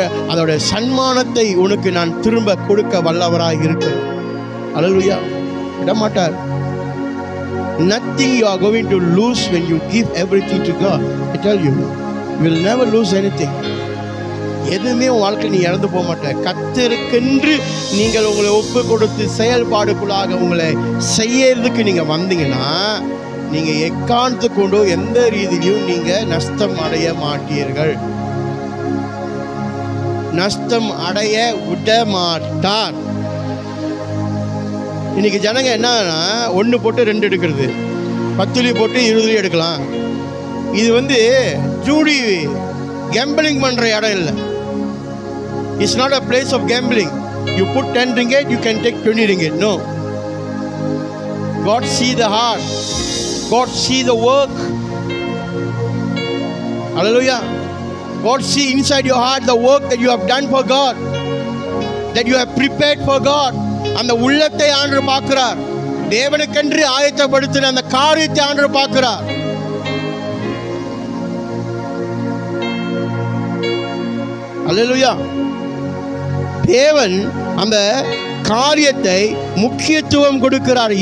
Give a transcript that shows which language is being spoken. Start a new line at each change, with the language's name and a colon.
Tamil: அதோட சன்மானத்தை உனக்கு நான் திரும்ப கொடுக்க வல்லவராக இருக்கிறேன். அல்லேலூயா. விடமாட்டார்.
English: Nothing you are going to lose when you give everything to God. I tell you, you will never lose anything.
Tamil: எதுவுமே உன் வாழ்க்கை நீ இழந்து போக மாட்டேன். கர்த்தருக்கென்று நீங்கள் உங்களை ஒப்பு கொடுத்து செயல்பாடுக்குள்ளாக உங்களை செய்யறதுக்கு நீங்க வந்தீங்கன்னா, நீங்க எக்காரணத்து கொண்டோ எந்த ரீதியிலும் நீங்க நஷ்டம் அடைய மாட்டீர்கள். நஷ்டம் அடைய விட மாட்டார். இன்னைக்கு ஜனங்க என்னன்னா, 1 போட்டு 2 எடுக்கிறது, 10 போட்டு 20 எடுக்கலாம். இது ஜூடி கேம்பிளிங் பண்ற இடம் இல்லை.
English: It's not a place of gambling. You put 10 ringgit, you can take 20 ringgit. No. God see the heart. God see the work. Hallelujah. God see inside your heart the work that you have done for God, that you have prepared for God.
Tamil: அந்த உள்ளத்தை ஆண்டவர் பார்க்கிறார். தேவனுக்கென்று ஆயத்தப்படுத்தின அந்த காரியத்தை ஆண்டவர் பார்க்கிறார். அல்லேலூயா. தேவன் அந்த காரியத்தை முக்கியத்துவம் கொடுக்கிறார்.